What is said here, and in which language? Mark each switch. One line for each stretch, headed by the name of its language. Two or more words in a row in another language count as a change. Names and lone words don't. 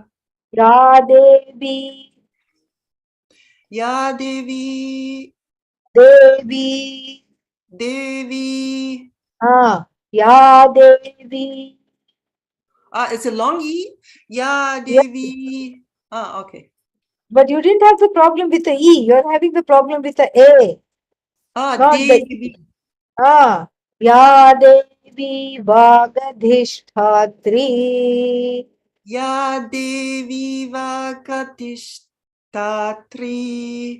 Sanskrit: या देवी. या देवी. Devi. Devi. या देवी.
English: It's a long E.
Sanskrit: या देवी.
English: Okay. But you didn't have the problem with the E. You're having the problem with the A. Not
Sanskrit: Devi. the या देवी वागधिष्ठात्री. या देवी वागधिष्ठात्री.